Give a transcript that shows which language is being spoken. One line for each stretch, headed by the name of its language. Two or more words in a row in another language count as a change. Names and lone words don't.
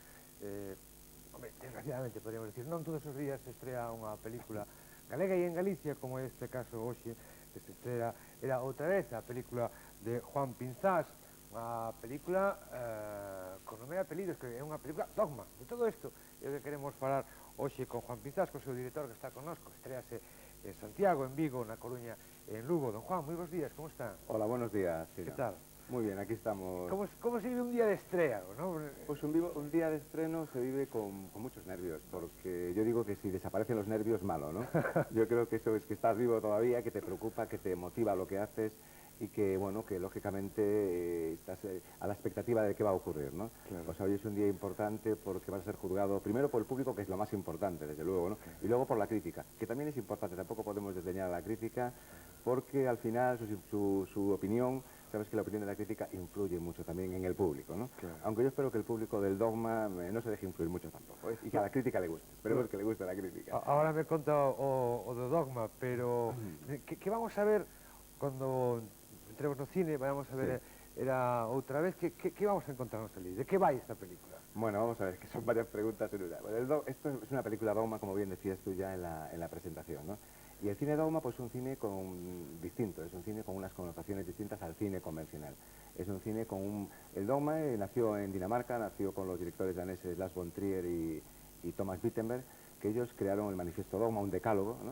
Spanish: Desgraciadamente, podríamos decir,
Galician: non todos os días se estrea unha película galega e en Galicia, como é este caso hoxe, que se estrea Era outra vez a película de Juan Pinzás, unha película con nome e apelidos, que é unha película dogma. De todo isto é o que queremos falar hoxe con Juan Pinzás, co seu director que está connosco. Estrease en Santiago, en Vigo, na Coruña e en Lugo. Don Juan, moi bons días, como está?
Spanish: Hola, buenos días, Sina. ¿Qué tal? Muy bien, aquí estamos. ¿Cómo se vive un día de estreno, no? Pues un día de estreno se vive con muchos nervios, porque yo digo que si desaparecen los nervios, malo, ¿no? Yo creo que eso es que estás vivo todavía, que te preocupa, que te motiva lo que haces y que, bueno, que lógicamente estás a la expectativa de qué va a ocurrir, ¿no? Claro. Pues hoy es un día importante porque vas a ser juzgado primero por el público, que es lo más importante, desde luego, ¿no? Y luego por la crítica, que también es importante, tampoco podemos desdeñar a la crítica, porque al final su opinión, sabes que la opinión de la crítica influye mucho también en el público, ¿no? Claro. Aunque yo espero que el público del dogma no se deje influir mucho tampoco, ¿eh? Y que a la crítica le guste, esperemos que le guste la crítica.
Galician: Ahora me conta o do dogma, pero que vamos a ver cando entremos no cine, vamos a ver Era outra vez, que vamos a encontrarnos ali? De que vai esta película?
Spanish: Bueno, vamos a ver, que son varias preguntas en una. Bueno, esto es una película dogma, como bien decías tú ya en la presentación, ¿no? Y el cine dogma pues es un cine distinto, es un cine con unas connotaciones distintas al cine convencional. Es un cine con El dogma nació en Dinamarca, nació con los directores daneses Lars von Trier y Thomas Wittenberg, que ellos crearon el manifiesto dogma, un decálogo, ¿no?